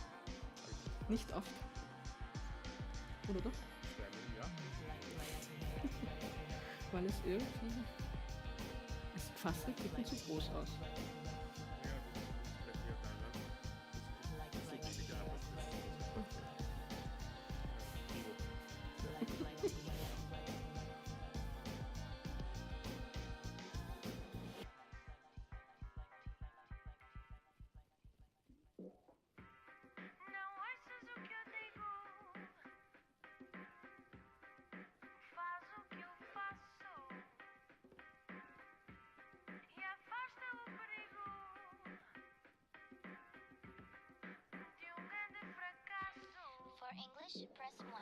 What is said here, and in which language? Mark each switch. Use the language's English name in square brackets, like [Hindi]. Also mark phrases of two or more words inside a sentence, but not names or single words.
[German] Nicht oft. Oder doch? Ja. Weil es irgendwie... Es sieht fast ein Ticken zu groß aus. Ja, das ist vielleicht hier da, ne? Das ist so billiger, aber es ist [Portuguese] Não ouças o que eu digo, faz o que eu faço e afasta o perigo de grande fracasso. [English] For English, press 1.